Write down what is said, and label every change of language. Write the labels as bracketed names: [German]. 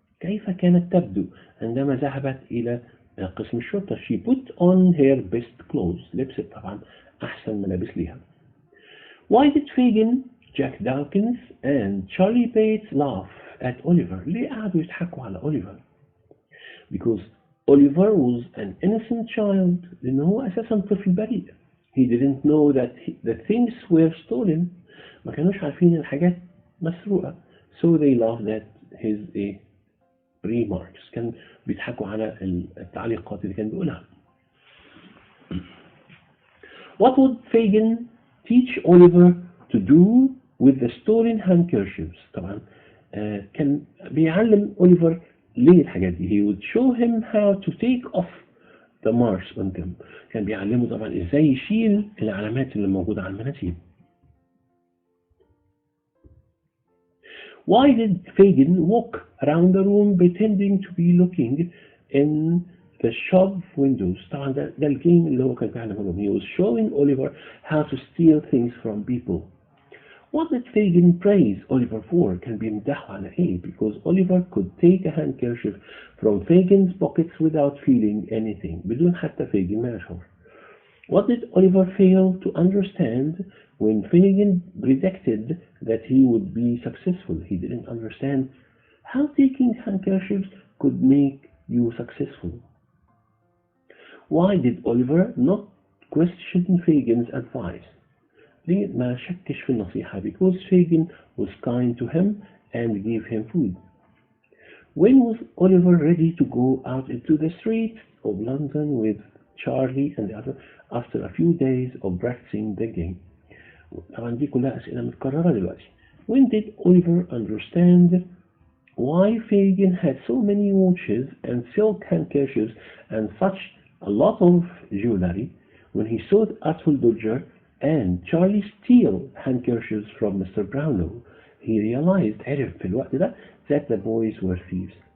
[Arabic] كيف كانت تبدو عندما ذهبت إلى قسم الشرطة؟ [English] She put on her best clothes. [Arabic] لبست طبعا أحسن ملابس ليها. [English] Why did Fagin, Jack Dawkins and Charlie Bates laugh at Oliver? [Arabic] ليه قعدوا يضحكوا على Oliver? [English] Because Oliver was an innocent child. [Arabic] لأنه هو أساسا طفل بريء. [English] He didn't know that the things were stolen. [Arabic] ما كانوش عارفين الحاجات مسروقة. [English] So they laughed at his remarks. [Arabic] كان بيضحكوا على التعليقات اللي كان بيقولها. [English] What would Fagin teach Oliver to do with the stolen handkerchiefs? [Arabic] طبعا كان بيعلم أوليفر ليه الحاجات دي. [English] He would show him how to take off the marks on them. [Arabic] كان بيعلمه طبعا ازاي يشيل العلامات اللي موجودة على المناديل. [English] Why did Fagin walk around the room pretending to be looking in the shop windows? [Arabic] طبعا ده الجيم اللي هو كان بيعلمه لهم. [English] He was showing Oliver how to steal things from people. What did Fagin praise Oliver for? [Arabic] كان بيمدحه على ايه? [English] Because Oliver could take a handkerchief from Fagin's pockets without feeling anything. [Arabic] بدون حتى Fagin ما يشعر. [English] What did Oliver fail to understand when Fagin predicted that he would be successful? He didn't understand how taking handkerchiefs could make you successful. Why did Oliver not question Fagin's advice? [Arabic] ليه ما شكش في النصيحة؟ [English] Because Fagin was kind to him and gave him food. When was Oliver ready to go out into the streets of London with Charlie and the other after a few days of practicing the game? [Arabic] طبعا دي كلها أسئلة متكررة دلوقتي. [English] When did Oliver understand why Fagin had so many watches and silk handkerchiefs and such a lot of jewelry when he saw the Artful Dodger and Charlie steal handkerchiefs from Mr. Brownlow? He realized [Arabic] عرف في الوقت ده [English] that the boys were thieves.